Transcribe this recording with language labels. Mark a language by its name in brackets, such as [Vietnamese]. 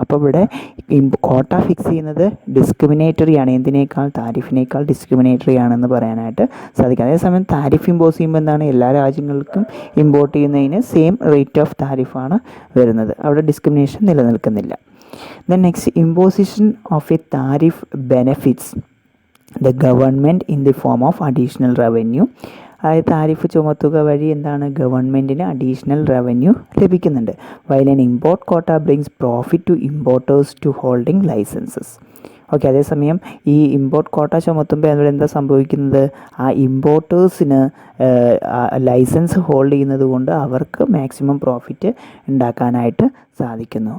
[Malayalam] അപ്പോൾ ഇവിടെ കോട്ട ഫിക്സ് ചെയ്യുന്നത് ഡിസ്ക്രിമിനേറ്ററി ആണ്, എന്തിനേക്കാൾ, താരിഫിനേക്കാൾ ഡിസ്ക്രിമിനേറ്ററി ആണെന്ന് പറയാനായിട്ട് സാധിക്കും. അതേസമയം താരിഫ് ഇമ്പോസ് ചെയ്യുമ്പോൾ എല്ലാ രാജ്യങ്ങൾക്കും ഇമ്പോർട്ട് ചെയ്യുന്നതിന് സെയിം റേറ്റ് ഓഫ് താരിഫാണ് വരുന്നത്, അവിടെ ഡിസ്ക്രിമിനേഷൻ നിലനിൽക്കുന്നില്ല. [English] The next, imposition of a tariff benefits the government in the form of additional revenue. [Malayalam] അതായത് താരിഫ് ചുമത്തുക വഴി ഗവൺമെൻറ്റിന് അഡീഷണൽ റവന്യൂ ലഭിക്കുന്നുണ്ട്. [English] While an import quota brings profit to importers to holding licenses. [Malayalam] Okay, അതേസമയം ഈ ഇമ്പോർട്ട് കോട്ട ചുമത്തുമ്പോൾ അവിടെ എന്താ സംഭവിക്കുന്നത്, ആ ഇമ്പോർട്ടേഴ്സിന് ലൈസൻസ് ഹോൾഡ് ചെയ്യുന്നത് കൊണ്ട് അവർക്ക് മാക്സിമം പ്രോഫിറ്റ് ഉണ്ടാക്കാനായിട്ട് സാധിക്കുന്നു.